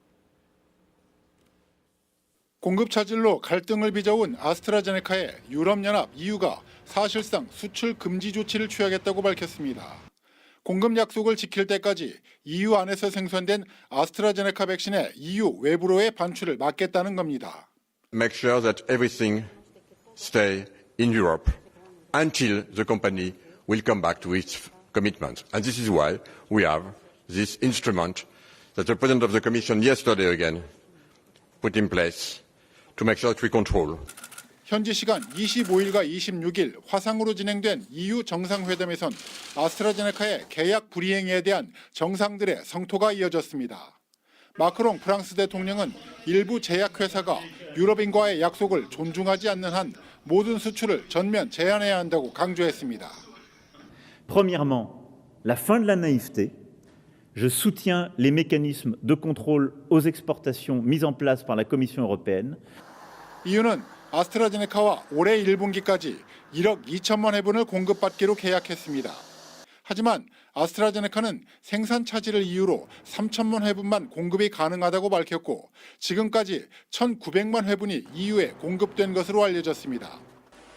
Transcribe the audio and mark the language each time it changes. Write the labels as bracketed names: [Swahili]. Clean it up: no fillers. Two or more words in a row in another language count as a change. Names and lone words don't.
[Korean] 공급 차질로 갈등을 빚어온 아스트라제네카에 유럽연합 EU가 사실상 수출 금지 조치를 취하겠다고 밝혔습니다. 공급 약속을 지킬 때까지 EU 안에서 생산된 아스트라제네카 백신의 EU 외부로의 반출을 막겠다는 겁니다. [English] Make sure that everything stay in Europe until the company will come back to its commitments. And this is why we have this instrument that the President of the Commission yesterday again put in place to make sure that we control. [Korean] 현지 시간 25일과 26일 화상으로 진행된 EU 정상회담에선 아스트라제네카의 계약 불이행에 대한 정상들의 성토가 이어졌습니다. 마크롱 프랑스 대통령은 일부 제약회사가 유럽인과의 약속을 존중하지 않는 한 모든 수출을 전면 제한해야 한다고 강조했습니다. [French] Premièrement, la fin de la naïveté. Je soutiens les mécanismes de contrôle aux exportations mis en place par la Commission européenne. [Korean] EU는 아스트라제네카와 올해 1분기까지 1억 2천만 회분을 공급받기로 계약했습니다. 하지만 아스트라제네카는 생산 차질을 이유로 3천만 회분만 공급이 가능하다고 밝혔고 지금까지 1,900만 회분이 EU에 공급된 것으로 알려졌습니다.